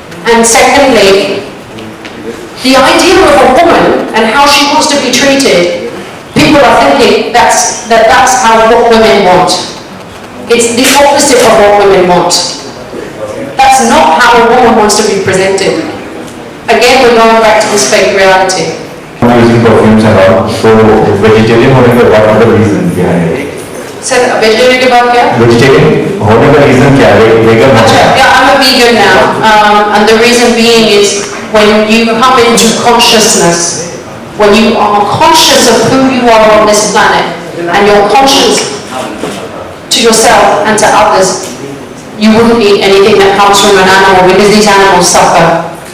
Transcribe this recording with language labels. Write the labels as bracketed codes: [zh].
[en] And secondly, the idea of a woman and how she wants to be treated, people are thinking that's how what women want. It's the opposite of what women want. That's not how a woman wants to be presented. Again, we're going back to this fake reality. Using perfumes and all, so vegetarian [hi] होने का [en] what are the reasons behind it? [hi] Sir, vegetarian के बाद क्या? Vegetarian होने का reason क्या है? [en] Vegan Achha, yeah, I'm a vegan now, and the reason being is when you come into consciousness, when you are conscious of who you are on this planet, and you're conscious to yourself and to others, you wouldn't eat anything that comes from an animal because these animals suffer.